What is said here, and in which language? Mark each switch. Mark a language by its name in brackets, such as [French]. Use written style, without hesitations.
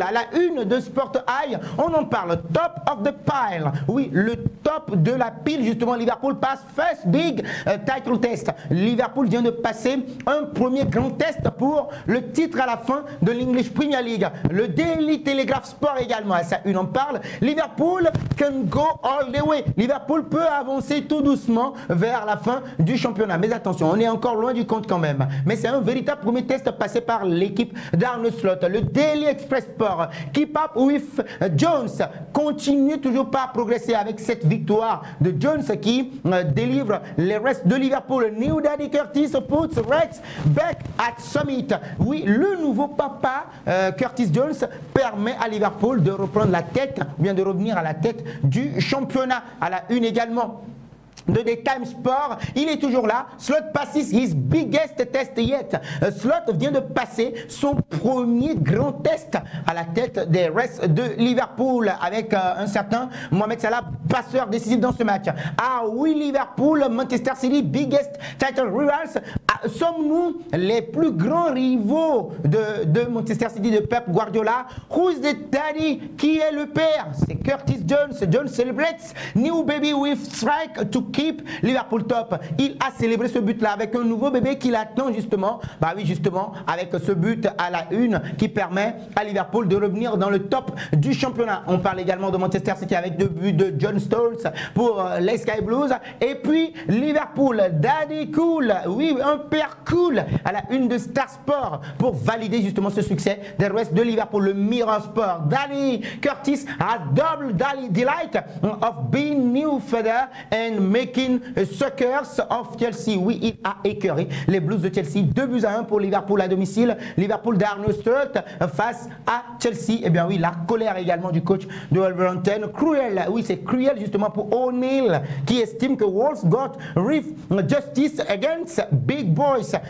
[French] À la une de Sport Eye, on en parle. [English] Top of the pile. [French] Oui, le top de la pile, justement, Liverpool passe [English] first big title test. [French] Liverpool vient de passer un premier grand test pour le titre à la fin de l'English Premier League. Le Daily Telegraph Sport également, à sa une en parle. [English] Liverpool can go all the way. [French] Liverpool peut avancer tout doucement vers la fin du championnat. Mais attention, on est encore loin du compte quand même. Mais c'est un véritable premier test passé par l'équipe d'Arne Slot. Le Daily Express Sport, [English] keep up with Jones, [French] continue toujours pas à progresser avec cette victoire de Jones qui délivre les restes de Liverpool. [English] New Daddy Curtis puts Rex back at Summit. [French] Oui, le nouveau papa Curtis Jones permet à Liverpool de reprendre la tête, ou bien de revenir à la tête du championnat. À la une également de The Time Sport, il est toujours là. [English] Slot passes his biggest test yet. [French] Slot vient de passer son premier grand test à la tête des Reds de Liverpool avec un certain Mohamed Salah, passeur décisif dans ce match. Ah oui, [English] Liverpool, Manchester City, biggest title rivals. [French] Sommes-nous les plus grands rivaux de Manchester City de Pep Guardiola? [English] Who is the daddy? [French] Qui est le père? C'est Curtis Jones. [English] Jones celebrates new baby with strike to keep Liverpool top. [French] Il a célébré ce but-là avec un nouveau bébé qu'il attend justement. Bah oui, justement, avec ce but à la une qui permet à Liverpool de revenir dans le top du championnat. On parle également de Manchester City avec 2 buts de John Stones pour les Sky Blues. Et puis Liverpool, Daddy Cool. Oui, un père cool à la une de Star Sport pour valider justement ce succès des Reds de Liverpool. [English] Le Mirror Sport, Daddy Curtis has double delight of being new father and making suckers of Chelsea. [French] Oui, il a écœuré les Blues de Chelsea. 2-1 pour Liverpool à domicile. Liverpool d'Arne Slot face à Chelsea. Eh bien oui, la colère également du coach de Wolverhampton. Cruel, oui, c'est cruel justement pour O'Neill qui estime que [English] Wolves got ref justice against big boys.